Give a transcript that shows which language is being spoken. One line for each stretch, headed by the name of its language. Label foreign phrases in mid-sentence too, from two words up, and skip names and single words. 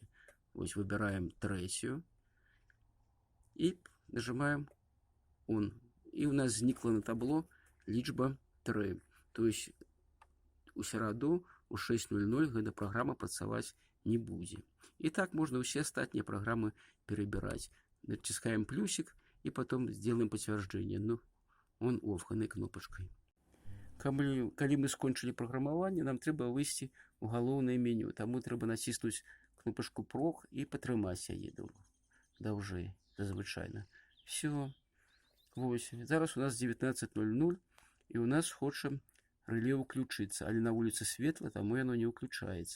Belarusian: Вось выбіраем 3 і нажимаем on. І у нас знікла на табло лічба 3.
Russian: То есть
Belarusian: у сераду у 6:00 гэта праграма працаваць не будзе. І так можна ўсе астатнія праграмы перабіраць. Націскаем плюсик і
Russian: потом сделаем
Belarusian: пацвярджэнне. Ну, on-off гэтай кнопачкай. Калі мы скончылі праграмаванне, нам трэба выйсці ў галоўнае меню. Таму трэба націснуць кнопачку прог і патрымаць яе даўжэй, зазвычайна. Все. Вось. Зараз у нас 19:00, і у нас хоча рэле ўключыцца, але на вуліцы светла, таму яно не ўключаецца.